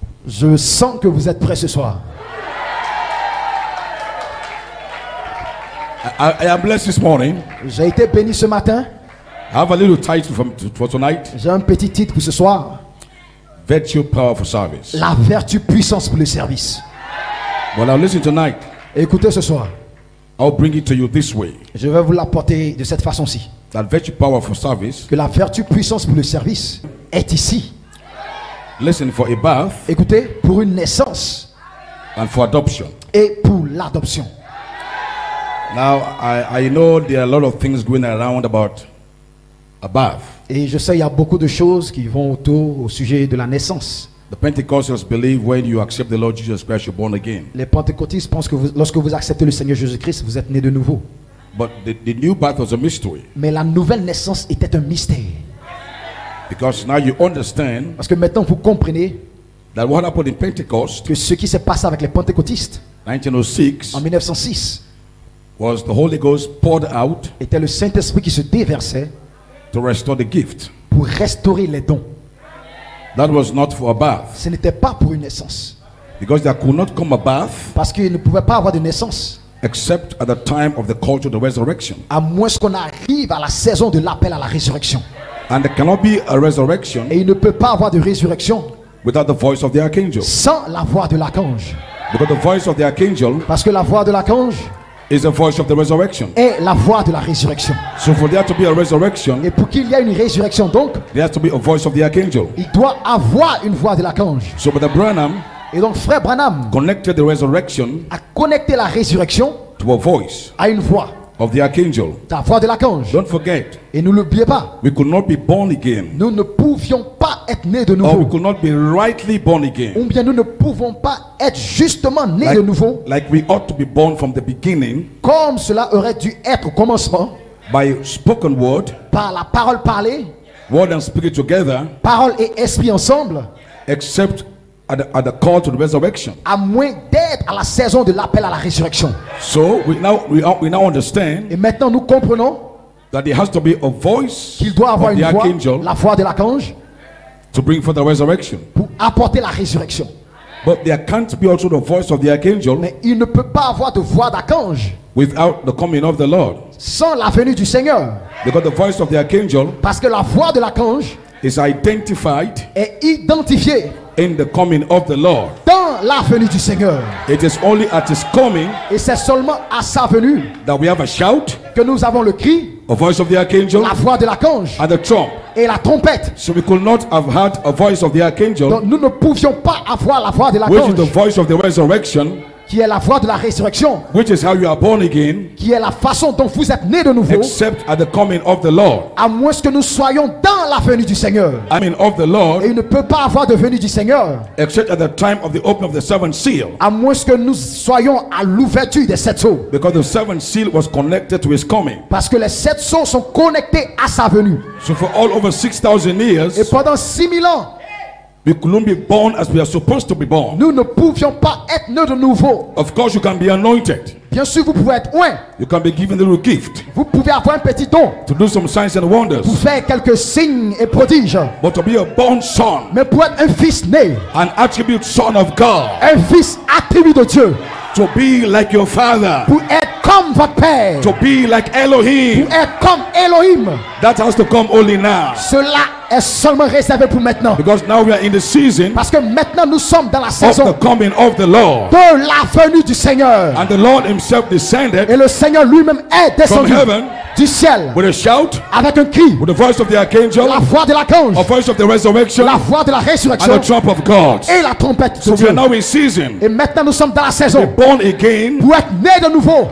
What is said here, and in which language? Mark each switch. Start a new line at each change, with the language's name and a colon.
French: Je sens que vous êtes prêts ce soir.
English: I am blessed this morning.
French: J'ai été béni ce matin.
English: I have a little title for tonight.
French: J'ai un petit titre pour ce soir.
English: Virtue, power for service.
French: La vertu, puissance pour le service.
English: Well, now listen tonight.
French: Écoutez ce soir.
English: I'll bring it to you this way.
French: Je vais vous l'apporter de cette façon-ci.
English: That virtue, power for service.
French: Que la vertu, puissance pour le service est ici.
English: Listen, for a birth
French: Écoutez, pour une naissance
English: and for adoption.
French: et pour l'adoption.
English: Now, I know there are a lot of things going around about a birth.
French: Et je sais, il y a beaucoup de choses qui vont autour au sujet de la naissance.
English: The Pentecostals believe when you accept the Lord Jesus Christ, you're born again.
French: Les pentecôtistes pensent que lorsque vous acceptez le Seigneur Jésus-Christ, vous êtes né de nouveau.
English: But the new birth was a mystery.
French: Mais la nouvelle naissance était un mystère.
English: Because now you understand
French: Parce que maintenant vous comprenez
English: that what happened in Pentecost,
French: que ce qui s'est passé avec les pentecôtistes
English: 1906,
French: en 1906
English: was the Holy Ghost poured out
French: était le Saint-Esprit qui se déversait
English: to restore the gift.
French: pour restaurer les dons.
English: That was not for a birth.
French: Ce n'était pas pour une naissance.
English: Because there could not come a birth
French: Parce qu'il ne pouvait pas avoir de naissance
English: except at the time of the call to the resurrection.
French: à moins qu'on arrive à la saison de l'appel à la résurrection.
English: And there cannot be a resurrection
French: Et il ne peut pas avoir de résurrection
English: without the voice of the archangel.
French: sans la voix de l'archange.
English: Because the voice of the archangel
French: Parce que la voix de l'archange
English: is the voice of the resurrection.
French: est la voix de la résurrection.
English: So for there to be a resurrection,
French: Et pour qu'il y ait une résurrection donc,
English: there has to be a voice of the archangel.
French: il doit avoir une voix de l'archange.
English: So Brother Branham
French: Et donc frère Branham
English: connected the resurrection
French: a connecté la résurrection
English: to a voice
French: à une voix,
English: of the archangel.
French: la voix de l'archange.
English: Don't forget,
French: Et ne l'oubliez pas,
English: we could not be born again,
French: nous ne pouvions pas être nés de
English: or we
French: nouveau.
English: could not be rightly born again,
French: Ou bien nous ne pouvons pas être justement nés de nouveau
English: like we ought to be born from the beginning
French: comme cela aurait dû être au commencement,
English: by spoken word,
French: par la parole parlée,
English: word and spirit together,
French: parole et esprit ensemble,
English: except at the call to the resurrection.
French: à moins d'être à la saison de l'appel à la résurrection.
English: So we now understand
French: Et maintenant nous comprenons
English: that there has to be a voice
French: qu'il doit avoir
English: of
French: une
English: the
French: voix,
English: archangel
French: la voix de l'archange,
English: to bring forth the resurrection.
French: pour apporter la résurrection.
English: But there can't be also the voice of the archangel
French: Mais il ne peut pas avoir de voix d'archange
English: without the coming of the Lord.
French: sans la venue du Seigneur.
English: Because the voice of the archangel
French: Parce que la voix de l'archange
English: is identified
French: est identifiée
English: in the coming of the Lord.
French: dans la venue du Seigneur.
English: It is only at his coming
French: Et c'est seulement à sa venue
English: that we have a shout,
French: que nous avons le cri,
English: a voice of the archangel,
French: la voix de l'archange
English: and the trump.
French: et la trompette.
English: So we could not have had a voice of the archangel,
French: Donc nous ne pouvions pas avoir la voix de
English: which is the
French: l'archange,
English: voice of the resurrection,
French: qui est la voie de la résurrection,
English: which is how you are born again,
French: qui est la façon dont vous êtes nés de nouveau,
English: except at the coming of the Lord.
French: à moins que nous soyons dans la venue du Seigneur.
English: I mean of the Lord,
French: Et il ne peut pas avoir de venue du Seigneur,
English: except at the time of the opening of the seventh seal,
French: à moins que nous soyons à l'ouverture des 7 sceaux.
English: because the seventh seal was connected to his coming.
French: Parce que les 7 sceaux sont connectés à sa venue.
English: So for all over 6,000 years,
French: Et pendant 6000 ans,
English: we couldn't be born as we are supposed to be born.
French: nous ne pouvions pas être nés de nouveau.
English: Of course, you can be anointed.
French: Bien sûr, vous pouvez être loin.
English: You can be given a little gift
French: Vous pouvez avoir un petit don
English: to do some signs and wonders.
French: pour faire quelques signes et prodiges.
English: But to be a born son,
French: Mais pour être un fils né,
English: an attribute son of God,
French: un fils attribut de Dieu,
English: to be like your father,
French: pour être comme votre père,
English: to be like Elohim,
French: pour être comme Elohim,
English: that has to come only now.
French: cela est seulement réservé pour maintenant.
English: Because now we are in the season
French: Parce que maintenant nous sommes dans la
English: of
French: saison
English: the coming of the Lord.
French: de la venue du Seigneur.
English: And the Lord himself descended
French: Et le Seigneur lui-même est
English: from
French: descendu
English: heaven
French: du ciel
English: with a shout,
French: avec un cri,
English: with the voice of the archangel,
French: la voix de l'archange,
English: a voice of the resurrection,
French: la voix de la
English: and
French: résurrection
English: the trump of God.
French: et la trompette de
English: So we
French: Dieu.
English: are now in season,
French: Et maintenant nous sommes dans la saison
English: born again
French: pour être nés de nouveau,